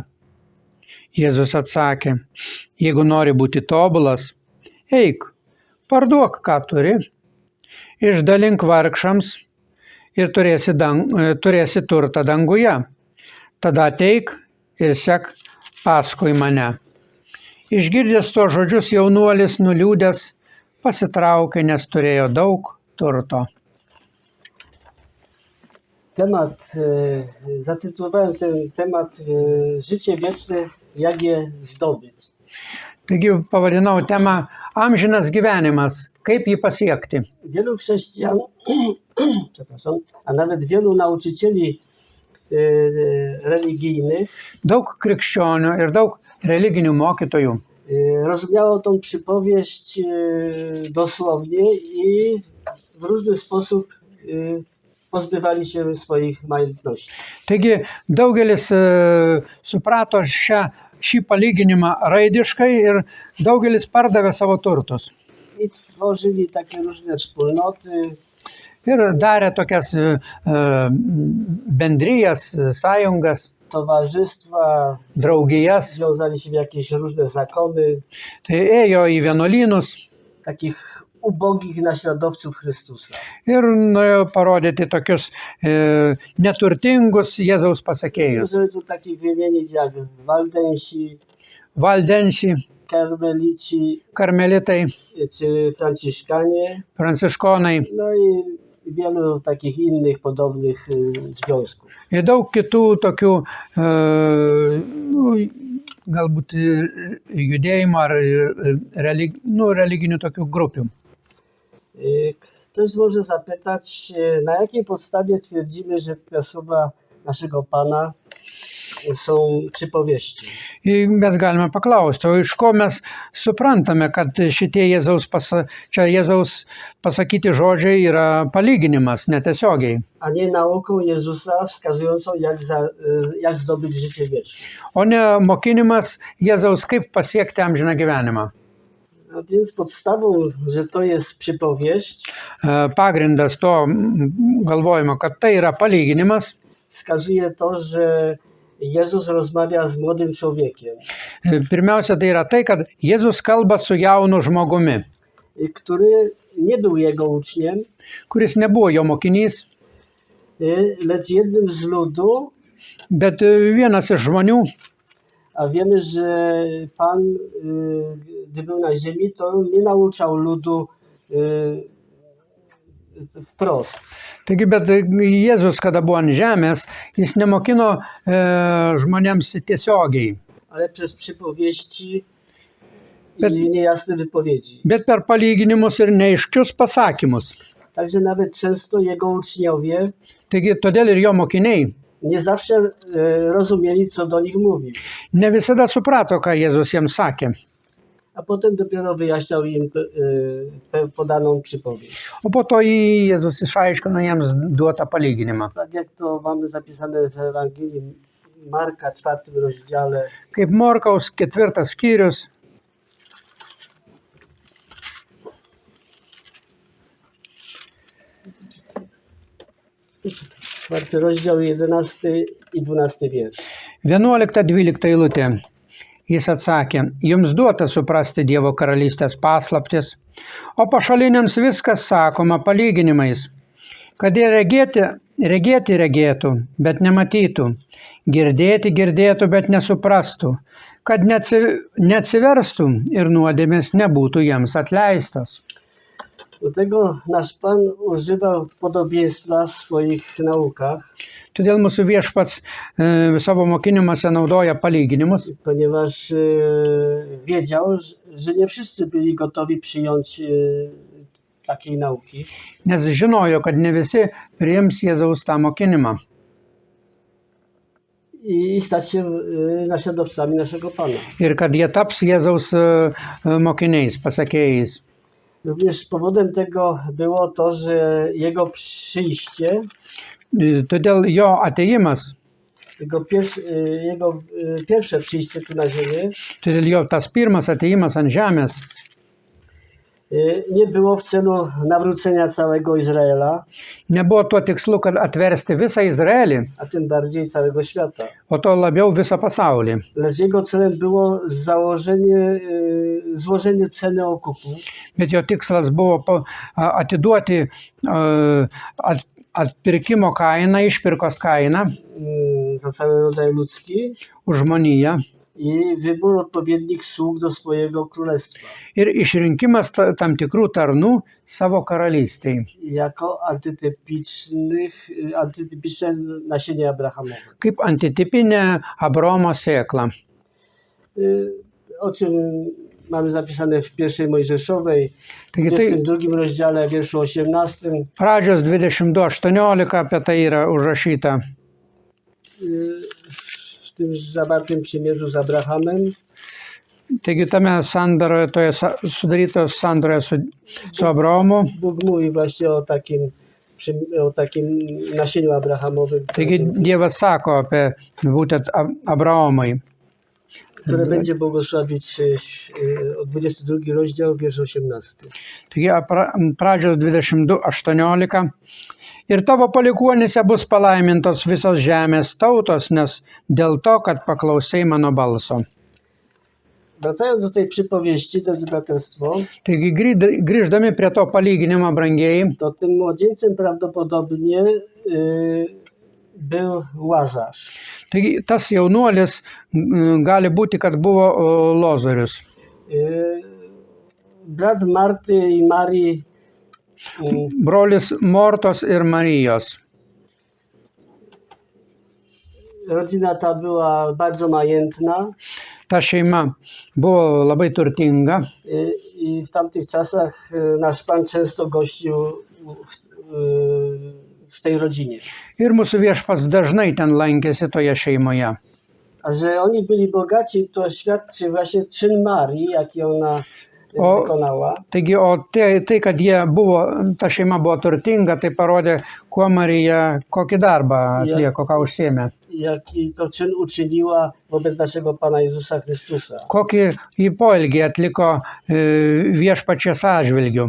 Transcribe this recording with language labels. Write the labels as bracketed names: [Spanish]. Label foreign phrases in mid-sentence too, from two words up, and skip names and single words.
[Lithuanian] Jėzus atsakė: jeigu nori būti tobulas, eik, parduok, ką turi, išdalink vargšams ir turėsi turtą danguje. Tada ateik ir sek paskui mane. Išgirdęs tuos žodžius, jaunuolis nuliūdęs pasitraukė, nes turėjo daug turto. [Polish] Zatytułowałem ten temat Życie wieczne, jak je zdobyć. [Lithuanian] Taigi pavadinau temą Amžinas gyvenimas, kaip jį pasiekti. [Polish] Wielu chrześcijan, a nawet wielu nauczycieli religijnych [Lithuanian] Daug krikščionių ir daug religinių mokytojų [Polish] rozumiało tą przypowieść dosłownie i w różny sposób pozbywali się swoich majątności. [Lithuanian] Taigi daugelis suprato šį palyginimą raidiškai ir daugelis pardavė savo turtus. [Polish] I tworzyli takie różne wspólnoty. [Lithuanian] Ir darė tokias bendrijas, sąjungas, [Polish] Towarzystwa, [Lithuanian] draugijas. [Polish] związali się w jakieś różne zakony. [Lithuanian] Tai ėjo į vienuolynus [Polish] Takich ubogich naśladowców Chrystusa. [Lithuanian] ir norėjo parodyti tokius neturtingus Jėzaus pasekėjus. [Polish] Żeby tu takich wymienić jak Waldensi, [Lithuanian] Valdensi, [Polish] Karmelici [Lithuanian] karmelitai, [Polish] czy Franciszkanie, [Lithuanian] pranciškonai [Polish] no i wielu takich innych podobnych związków. [Lithuanian] ir daug kitų tokių galbūt judėjimo ar religinių tokių grupių. [Polish] Ktoś może zapytać, na jakiej podstawie twierdzimy, że te słowa naszego Pana są przypowieści. [Lithuanian] Ir mes galime paklausti, o iš ko mes suprantame, kad šitie Jėzaus pasakyti žodžiai yra palyginimas netiesiogiai, [Polish] A nie nauką Jezusa wskazującą, jak zdobyć życie wieczne. [Lithuanian] o ne mokinimas Jėzaus, kaip pasiekti amžiną gyvenimą. [Polish] A więc podstawą, że to jest przypowieść, [Lithuanian] Pagrindas to galvojimo, kad tai yra palyginimas, [Polish] wskazuje to, że Jezus rozmawia z młodym człowiekiem, [Lithuanian] pirmiausia, tai yra tai, kad Jėzus kalba su jaunu žmogumi, [Polish] który nie był jego uczniem, [Lithuanian] kuris nebuvo jo mokinys, [Polish] lecz jednym z ludu, [Lithuanian] bet vienas iš žmonių. [Polish] a wiemy, że Pan, gdy był na ziemi, to nie nauczał ludu wprost. [Lithuanian] Taigi, bet Jėzus, kada buvo ant žemės, jis nemokino žmonėms tiesiogiai, [Polish] Ale przez przypowieści i niejasne wypowiedzi. [Lithuanian] bet per palyginimus ir neaiškius pasakymus. [Polish] Także nawet często jego uczniowie [Lithuanian] Taigi, todėl ir jo mokiniai [Polish] nie zawsze rozumieli, co do nich mówił. [Lithuanian] Ne visada suprato, ką Jėzus jiems sakė. [Polish] A potem dopiero wyjaśniał im podaną przypowieść. [Lithuanian] O po to Jėzus išaiškino jiems duotą palyginimą. [Polish] Tak jak to mamy zapisane w Ewangelii Marka, 4 rozdziale. [Lithuanian] Kaip Morkaus 4 skyrius, [Polish] 4 rozdział, 11 i 12 wiersz. [Lithuanian] 11-12 eilutė. Jis atsakė, jums duota suprasti Dievo karalystės paslaptis, o pašaliniams viskas sakoma palyginimais, kad jie regėtų, bet nematytų, girdėtų, bet nesuprastų, kad neatsiverstų ir nuodėmės nebūtų jiems atleistos. [Polish] Do tego nasz Pan używał podobieństwa w swoich naukach, [Lithuanian] Todėl mūsų viešpats savo mokinimuose naudoja palyginimus, [Polish] ponieważ wiedział, że nie wszyscy byli gotowi przyjąć takiej nauki. [Lithuanian] nes žinojo, kad ne visi priims Jėzaus tą mokinimą [Polish] I stać się naśladowcami naszego Pana. [Lithuanian] ir kad jie taps Jėzaus mokiniais, pasakėjais. [Polish] Również powodem tego było to, że Jego przyjście, [Lithuanian] Todėl jo ateimas, [Polish] Jego pierwsze przyjście tu na ziemię [Lithuanian] todėl jo tas pirmas ateimas ant žemės [Polish] nie było w celu nawrócenia całego Izraela, [Lithuanian] nebuvo tuo tikslu, kad atversti visą Izraelį, [Polish] a tym bardziej całego świata. [Lithuanian] o to labiau visą pasaulį. [Polish] Lecz Jego celem było złożenie ceny okupu, [Lithuanian] Bet jo tikslas buvo atiduoti atpirkimo kainą, išpirkos kainą [Polish] za cały rodzaj ludzki [Lithuanian] už žmoniją [Polish] i wybór odpowiednich sług do swojego królestwa. [Lithuanian] ir išrinkimas tam tikrų tarnų savo karalystėje, [Polish] Jako antytypiczne nasienie Abrahamowe. [Lithuanian] kaip antitipinė Abraomo sėkla. [Polish] O czym mamy zapisane w pierwszej Mojżeszowej, w [Lithuanian] Taigi tai [Polish] 22 rozdziale, wierszu 18. [Lithuanian] pradžios 22:18 apie tai yra užrašyta. [Polish] W tym zawartym przymierzu z Abrahamem [Lithuanian] Taigi tame sandoroje, toje sudarytos sandoroje su Abraomu, [Polish] Bóg mówi właśnie o takim nasieniu Abrahamowym, [Lithuanian] taigi Dievas sako apie būtent Abraomui. [Polish] które będzie błogosławić od 22 rozdział, wiersz 18. [Lithuanian] Taigi pradžios 22:18. Ir tavo palikuonėse bus palaimintos visos žemės tautos, nes dėl to, kad paklausai mano balso. [Polish] Wracając do tej przypowieści, drodzy braterstwo, [Lithuanian] Taigi grįždami prie to palyginimo, brangieji, [Polish] to tym młodzieńcem prawdopodobnie był Łazarz. [Lithuanian] taigi tas jaunuolis gali būti, kad buvo Lozorius. [Polish] Brat Marty i Marii, [Lithuanian] Brolis Mortos ir Marijos. [Polish] rodzina ta była bardzo majętna [Lithuanian] Ta šeima buvo labai turtinga [Polish] i w tamtych czasach nasz Pan często gościł w tej rodzinie. [Lithuanian] ir mūsų viešpats dažnai ten lankėsi toje šeimoje. [Polish] A że oni byli bogaci, to świadczy właśnie czyn Marii, jaki ona wykonała. [Lithuanian] Taigi, o tai, kad ta šeima buvo turtinga, tai parodė, kuo Marija, kokį darbą atlieko, ką užsiėmė. [Polish] Jaki to czyn uczyniła wobec naszego Pana Jezusa Chrystusa. [Lithuanian] Kokį į poelgį atliko viešpačios atžvilgiu.